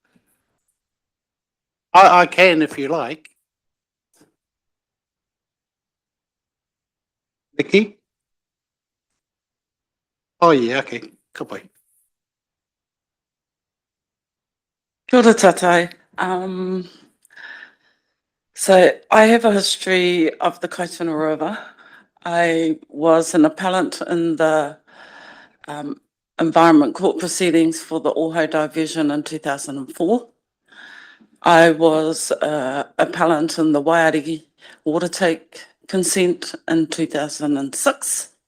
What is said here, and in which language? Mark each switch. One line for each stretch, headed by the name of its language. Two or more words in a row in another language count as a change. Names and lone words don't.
English: I can if you like. Nikki? Oh, yeah, okay. Goodbye.
Māori: Kia ora tātai.
English: So I have a history of the Kaituna River. I was an appellant in the Environment Court proceedings for the Oho Division in 2004. I was appellant in the Waiariki water take consent in 2006.